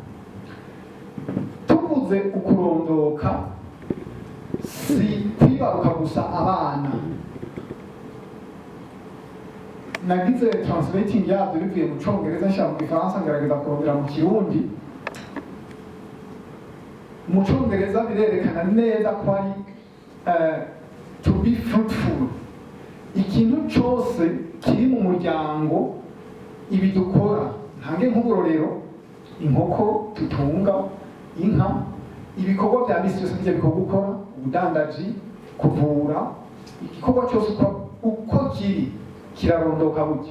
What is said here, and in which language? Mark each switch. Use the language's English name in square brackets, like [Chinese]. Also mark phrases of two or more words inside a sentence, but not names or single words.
[Rundi] Tuvuze ukurondoka si kwibaruka gusa abana. Nagize translating yabyo bivuye mu Congereza nshaka mu Gifaransa ngerageza kurondera mu Kirundi. Mu Congereza birerekana neza ko ari [English] to be fruitful. [Rundi] Ikintu cyose kiri mu muryango, ibi dukora ntange nk'uburorero, inkoko tutunga, inka, ibikorwa bya misi yose bijya bikorwa gukora, ubudandaji, kuvura, igikorwa cyose uko kiri kirarondoka burya.